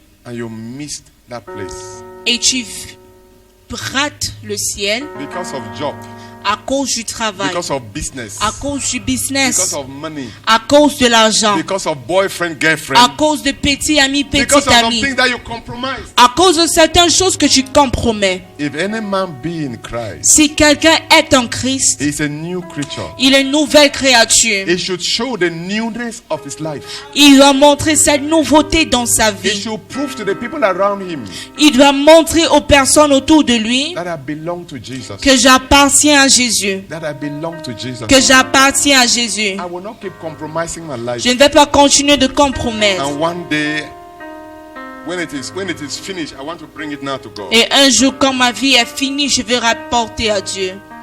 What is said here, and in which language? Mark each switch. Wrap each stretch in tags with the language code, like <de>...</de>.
<en>and you missed that place</en> <fr>et tu rates le ciel</fr> <en>because of job,</en> <fr>à cause du travail,</fr> <en>because of business,</en> <fr>à cause du business,</fr> <en>because of money,</en> <fr>à cause de l'argent,</fr> <en>because of boyfriend, girlfriend,</en> <fr>à cause de petits amis,</fr> <en>because</en> <fr>petites</fr> <en>of</en> <fr>amies,</fr> <en>something that you compromise.</en> <fr>à cause de certaines choses que tu compromets.</fr> <en>If any man be in Christ,</en> <fr>Si quelqu'un est en Christ,</fr> <en>he is a new creature.</en> <fr>il est une nouvelle créature.</fr> <en>He should show the newness of his life.</en> <fr>Il doit montrer cette nouveauté dans sa</fr> <en>He</en> <fr>vie.</fr> <en>should prove to the people around him</en> <fr>Il doit montrer aux personnes autour de lui</fr> <en>that I belong to Jesus.</en> <fr>que j'appartiens à Jésus.</fr> <en>That I belong to Jesus.</en> <fr>Que j'appartiens à Jésus.</fr> <en>I will not keep compromising my life.</en> <fr>Je ne vais pas continuer de compromettre.</fr> <en>And one day, when it is finished, I want to bring it now to God.</en> <fr>Et un jour, quand ma vie est finie, je vais rapporter à Dieu.</fr>